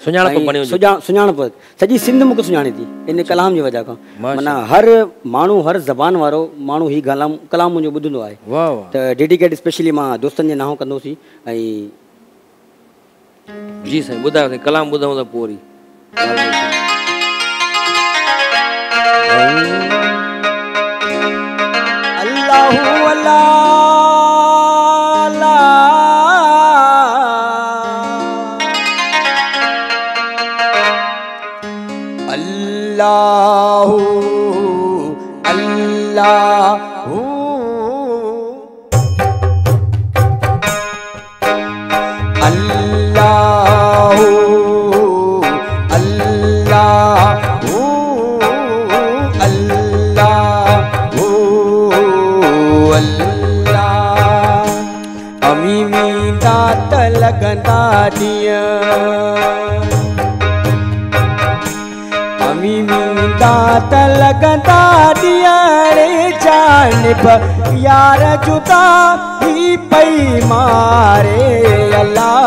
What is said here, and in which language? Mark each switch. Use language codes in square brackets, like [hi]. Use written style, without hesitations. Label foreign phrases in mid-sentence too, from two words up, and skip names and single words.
[sd] सुञाणप सॼी सिंध मूंखे सुञाणे थी इन कलाम जी वजह खां। माना हर माण्हू हर ज़बान वारो माण्हू ही कलाम मुंहिंजो ॿुधंदो आहे। त [en] dedicate specially [sd] मां दोस्तनि जे नाहो कंदोसीं। ऐं जी साईं ॿुधायो साईं, कलाम ॿुधूं त पोइ वरी अल्लाहु अल्लाह अल्लाहु अल्लाहु अल्लाहु अल्लाहु अल्लाहु अल्लाह अमी वींदा त लॻंदा ॾींहं, अमी वींदा त लॻंदा ॾींहं रे जानिब यार जुदा ही पई मारे अल्लाह।